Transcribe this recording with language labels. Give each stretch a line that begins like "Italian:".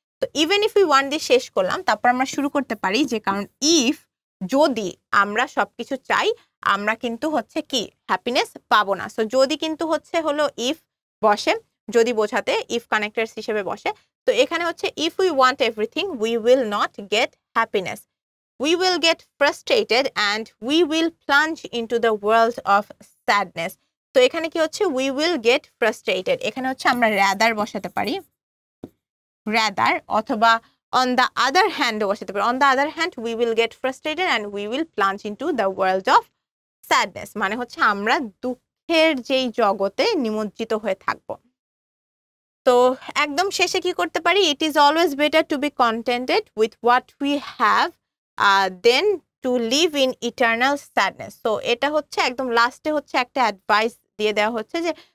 Bangla: তো even if we want দিয়ে শেষ করলাম, তারপর আমরা শুরু করতে পারি যে কারণ ইফ যদি আমরা সবকিছু চাই আমরা কিন্তু হচ্ছে কি হ্যাপিনেস পাবো না। সো যদি কিন্তু হচ্ছে হলো ইফ বসে, যদি বোঝাতে ইফ কানেক্টরস হিসেবে বসে। তো এখানে হচ্ছে
English: If we want everything we will not get happiness, we will get frustrated and we will plunge into the world of sadness.
Bangla: তো এখানে কি হচ্ছে
English: we will get frustrated,
Bangla: এখানে হচ্ছে আমরা
English: rather
Bangla: বসাতে পারি,
English: rather,
Bangla: অথবা
English: on the other hand বসাতে পারি, on the other hand we will get frustrated and we will plunge into the world of sadness।
Bangla: মানে হচ্ছে আমরা দুঃখের যেই জগতে নিমজ্জিত হয়ে থাকবো। তো একদম শেষে কি করতে পারি?
English: It is always better to be contented with what we have then to live in eternal sadness.
Bangla: তো এটা হচ্ছে একদম লাস্টে হচ্ছে একটা অ্যাডভাইস দিয়ে দেওয়া হচ্ছে যে